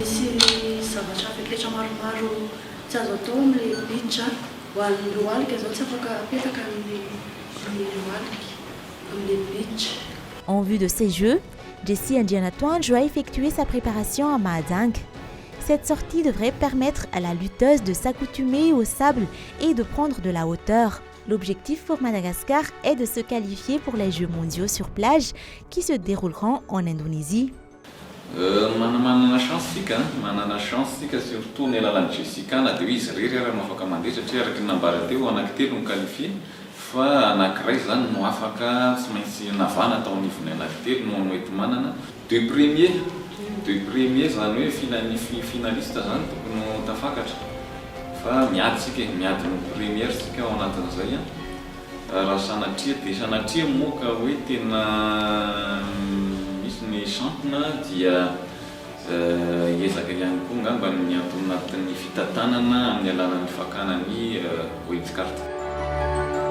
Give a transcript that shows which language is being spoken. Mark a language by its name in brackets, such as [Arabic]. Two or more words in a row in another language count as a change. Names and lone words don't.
[French] En vue de ces Jeux, Jessie Ndianatwanju a effectué sa préparation à Mahajanga. Cette sortie devrait permettre à la lutteuse de s'accoutumer au sable et de prendre de la hauteur. L'objectif pour Madagascar est de se qualifier pour les Jeux mondiaux sur plage qui se dérouleront en Indonésie. [Malagasy] Manana chance sika surtout ny alalan'ny Jessica na dia izy rery ary no afaka mandeha satria araka ny nambara teo anankitelo no qualifié fa anankiray zany no afaka tsy maintsy navana tao anivony anankitelo no mety manana 2 premiers zany hoe finaliste zany tokony no tafakatra fa miady sika miady ny première sika ao anatin'izay raha sanatria dia sanatria moa ka hoe tena misy ny champina dia ezaka ihany koa ngamba ny ato anatin'ny fitantanana amin'ny alalan'ny fakana ny wildcard.